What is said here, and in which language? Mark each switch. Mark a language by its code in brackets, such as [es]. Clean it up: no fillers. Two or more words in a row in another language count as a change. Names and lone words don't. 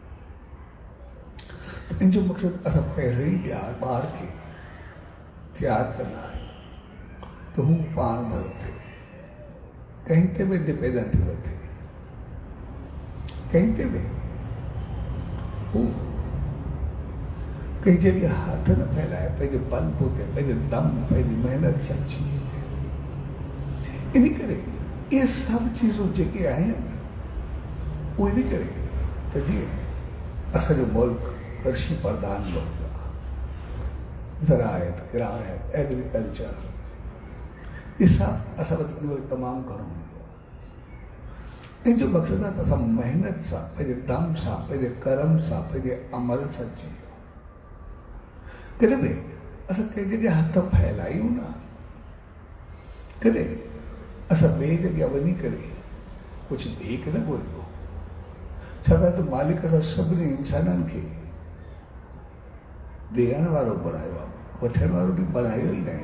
[sd] इन जो मक़सदु असां पहिरियों ई ॿार खे तयारु कंदा आहियूं त हू पाण भलो थिए, कहीं ते बि इंडिपेंडेंट थी थिए, कहीं ते बि हू [hi] कई जगह हाथ न फैलाए, [sd] पंहिंजे बल बूते, पंहिंजे दम, पंहिंजी मेहनत सची। इन करे [hi] ये सब चीज़ों [sd] जेके आहिनि उहे इन करे त जीअं असांजो मुल्क कृषि प्रधान मुल्क आहे, ज़रायत, किरायत, एग्रीकल्चर, ये सब असां वटि तमामु घणो हूंदो आहे। इन जो मक़सदु आहे त असां मेहनत सां, पंहिंजे दम सां, पंहिंजे कर्म सां, पंहिंजे अमल सां जीऊं। कॾहिं बि असां कंहिं जॻह हथ फैलायूं न, कॾहिं असां ॿिए जॻह वञी करे कुझु भीख न ॻोल्हियो, छाकाणि त मालिक असां सभिनी इंसाननि खे ॾियण वारो बणायो आहे, वठण वारो बि बणायो ई न आहे।